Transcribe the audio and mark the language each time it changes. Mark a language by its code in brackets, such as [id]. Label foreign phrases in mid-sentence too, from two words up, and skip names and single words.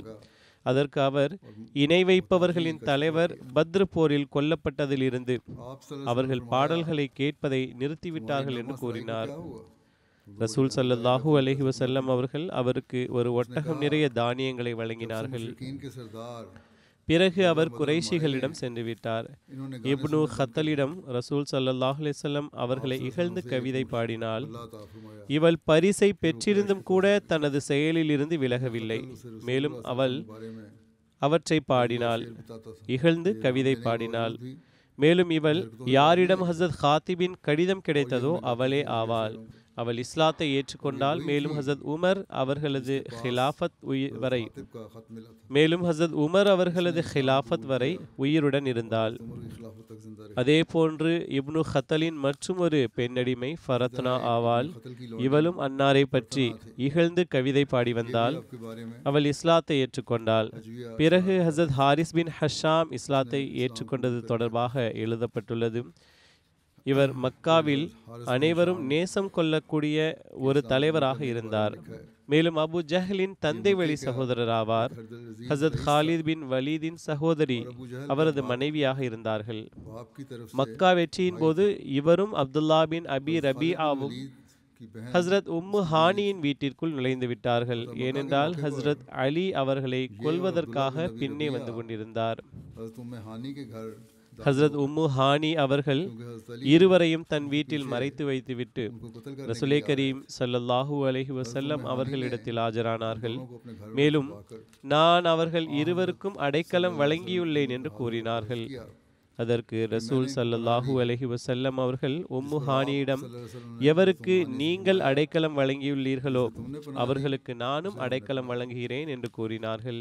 [ta] அதற்கு அவர், இணை வைப்பவர்களின் தலைவர் பத்ர் போரில் கொல்லப்பட்டதிலிருந்து அவர்கள் பாடல்களை கேட்பதை நிறுத்திவிட்டார்கள் என்று கூறினார். ரசூல் [ar] صلى الله عليه وسلم [ta] அவர்கள் அவருக்கு ஒரு ஒட்டகம் நிறைய தானியங்களை வழங்கினார்கள். [hi] मुशरिकीन के सरदार [ta] பிறகு அவர் குறைஷிகளிடம் சென்று விட்டார். இப்னு ஹத்தலிடம் ரசூல் [ar] صلى الله عليه وسلم [ta] அவர்களை இகழ்ந்து கவிதை பாடினால், [hi] अल्लाह ताला फरमाया [ta] இவள் பரிசை பெற்றிருந்தும் கூட தனது செயலில் இருந்து விலகவில்லை. மேலும் அவள் [hi] बारे में [ta] அவற்றை பாடினாள், [hi] बताता था [ta] இகழ்ந்து கவிதை பாடினாள். மேலும் இவள் யாரிடம் ஹசரத் ஹாத்திபின் கடிதம் கிடைத்ததோ அவளே ஆவாள். அவள் இஸ்லாத்தை ஏற்றுக்கொண்டாள். மேலும் ஹசரத் உமர் அவர்களது [hi] तिब का खत मिला था [ta] மேலும் ஹசரத் உமர் அவர்களது ஹிலாஃபத் வரை உயிருடன் இருந்தாள். [hi] उमर की खिलाफत तक जिंदा रही [ta] அதே போன்று இப்னு ஹத்தலின் மற்றும் ஒரு பெண்ணடிமை ஃபரத்னா ஆவாள். [hi] कत्ल की [ta] இவளும் அன்னாரை பற்றி இகழ்ந்து கவிதை பாடி வந்தாள். [hi] के बारे में [ta] அவள் இஸ்லாத்தை ஏற்றுக்கொண்டாள். பிறகு ஹசரத் ஹாரிஸ் பின் ஹஷாம் இஸ்லாத்தை ஏற்றுக்கொண்டது தொடர்பாக எழுதப்பட்டுள்ளது. இவர் மக்காவில் அனைவரும் நேசம் கொள்ளக்கூடிய ஒரு தலைவராக இருந்தார். மேலும் அபு ஜஹலின் தந்தை வழி சகோதரர் ஆவார். ஹசரத் ஹாலித் பின் வலீதின் சகோதரி அவரது மனைவியாக இருந்தார்கள். [hi] बाप की तरफ [ta] மக்கா வெற்றியின் போது இவரும் அப்துல்லா பின் அபி ரபீஆவும் [hi] की बहन [ta] ஹஸ்ரத் உம்மு ஹானியின் வீட்டிற்குள் நுழைந்து விட்டார்கள். ஏனென்றால் ஹஸ்ரத் அலி அவர்களை கொல்வதற்காக பின்னே வந்து கொண்டிருந்தார். [hi] हज़रत उम्मे हानी के घर [ta] ஹஸ்ரத் உம்மு ஹானி அவர்கள் இருவரையும் தன் வீட்டில் மறைத்து வைத்துவிட்டு [hi] उनको कत्ल कर [ta] ரசூலே கரீம் [ar] صلى الله عليه وسلم [ta] அவர்களிடத்தில் ஆஜரானார்கள். [hi] को अपने घर [ta] மேலும் நான் அவர்கள் இருவருக்கும் அடைக்கலம் வழங்கியுள்ளேன் என்று கூறினார்கள். அதற்கு ரசூல் [ar] صلى الله عليه وسلم [ta] அவர்கள் உம்மு ஹானியிடம், எவருக்கு நீங்கள் அடைக்கலம் வழங்கியுள்ளீர்களோ அவர்களுக்கு நானும் அடைக்கலம் வழங்குகிறேன் என்று கூறினார்கள்.